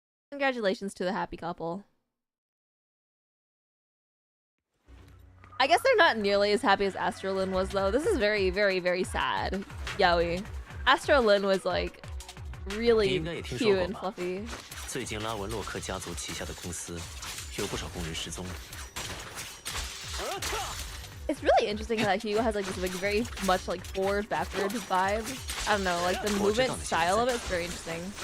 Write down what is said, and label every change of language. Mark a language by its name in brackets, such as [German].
[English] Congratulations to the happy couple. I guess they're not nearly as happy as Astrolin was, though. This is very, very, very sad. Yowie. Astrolin was like really cute and fluffy. [Chinese] 最近拉文洛克家族旗下的公司有不少工人失踪。 [English] It's really interesting that Hugo has like this like very much like forward backward vibe. I don't know, like the movement style of it is very interesting.